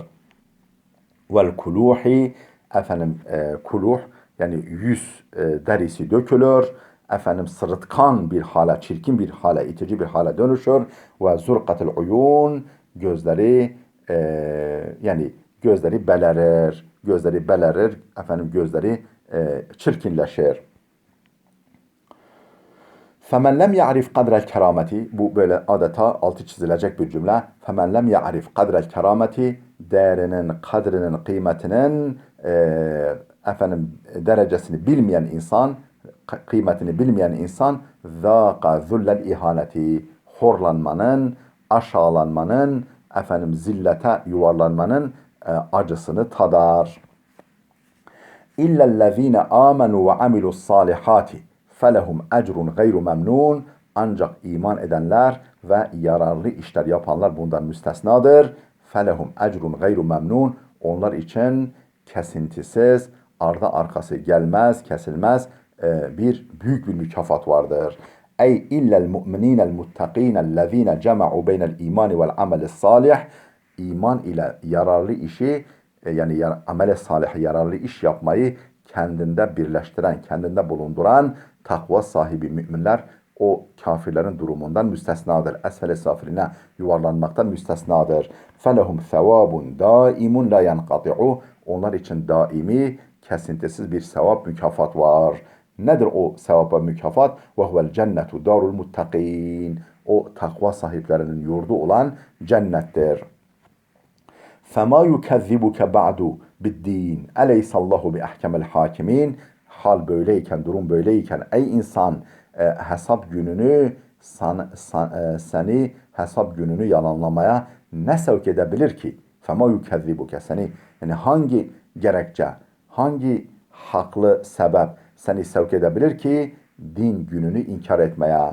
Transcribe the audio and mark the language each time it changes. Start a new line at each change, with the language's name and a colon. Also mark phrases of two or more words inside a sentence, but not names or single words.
Arabic: والكلوح، كلوح,
Turkish: yani yüz derisi dökülür. Sırıtkan bir hale, çirkin bir hale, itici bir hale dönüşür.
Arabic: وزرقة العيون,
Turkish: gözleri yani gözleri belirir. Gözleri çirkinleşir.
Arabic: فَمَنْ لَمْ يَعْرِفْ قَدْرَ الْكَرَامَةِ.
Turkish: Bu böyle adeta altı çizilecek bir cümle.
Arabic: فَمَنْ لَمْ يَعْرِفْ قَدْرَ الْكَرَامَةِ,
Turkish: değerinin, kadrinin, kıymetinin derecesini bilmeyen insan, kıymetini bilmeyen insan
Arabic: ذَاقَ ذُلَّ الْاِهَانَةِ,
Turkish: horlanmanın, aşağılanmanın, zillete yuvarlanmanın acısını tadar.
Arabic: اِلَّا الَّذ۪ينَ آمَنُوا وَعَمِلُوا الصَّالِحَاتِ فَلَهُمْ اَجْرٌ غَيْرُ مَمْنُونَ.
Turkish: Ancak iman edenler ve yararlı işler yapanlar bundan müstesnadır.
Arabic: فَلَهُمْ اَجْرٌ غَيْرُ مَمْنُونَ.
Turkish: Onlar için kesintisiz, ardı arkası gelmez, kesilmez büyük bir mükafat vardır.
Arabic: أي إلا المؤمنين المتقين الذين جمعوا بين الإيمان والعمل الصالح.
Turkish: İman ile yararlı işi, yani amel-i salih, yararlı iş yapmayı kendinde birleştiren, kendinde bulunduran takva sahibi müminler o kafirlerin durumundan müstesnadır. Esfel-i safiline yuvarlanmaktan müstesnadır.
Arabic: فَلَهُمْ ثَوَابٌ دَائِمٌ لَا يَنْقَطِعُ.
Turkish: Onlar için daimi, kesintisiz bir sevap, mükafat var. Nedir o sevap ve mükafat?
Arabic: وَهُوَ الْجَنَّةُ دَارُ الْمُتَّقِينَ.
Turkish: O takva sahiplerinin yurdu olan cennettir.
Arabic: فَمَا يُكَذِّبُكَ بَعْدُ biddin. أليس الله بأحكم الحاكمين.
Turkish: Hal böyleyken, durum böyleyken ey insan hesap gününü seni hesap gününü yalanlamaya ne sevk edebilir ki?
Arabic: فما يكذبك
Turkish: seni yani hangi gerekçe, hangi haklı sebep seni sevk edebilir ki din gününü inkar etmeye?